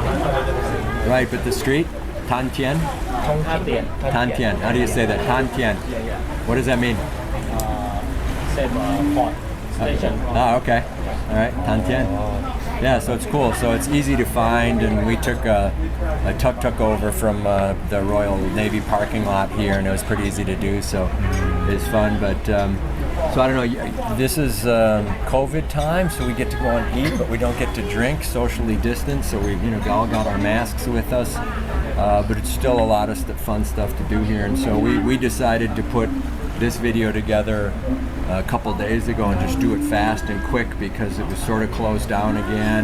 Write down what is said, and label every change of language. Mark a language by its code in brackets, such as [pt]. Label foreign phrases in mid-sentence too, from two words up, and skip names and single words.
[en] Right, but the street? Tha Tian? Tha Tian. Tha Tian. How do you say that? Tha Tian. Yeah. What does that mean? Same port station. Oh, okay. All right, Tha Tian. Yeah, so it's cool. So it's easy to find, and we took a tuk-tuk over from the Royal Navy parking lot here, and it was pretty easy to do. So it's fun. But so I don't know. This is COVID time, so we get to go and eat, but we don't get to drink, socially distanced. So we, all got our masks with us. But it's still a lot of fun stuff to do here, and so we decided to put this video together a couple days ago and just do it fast and quick because it was sort of closed down again.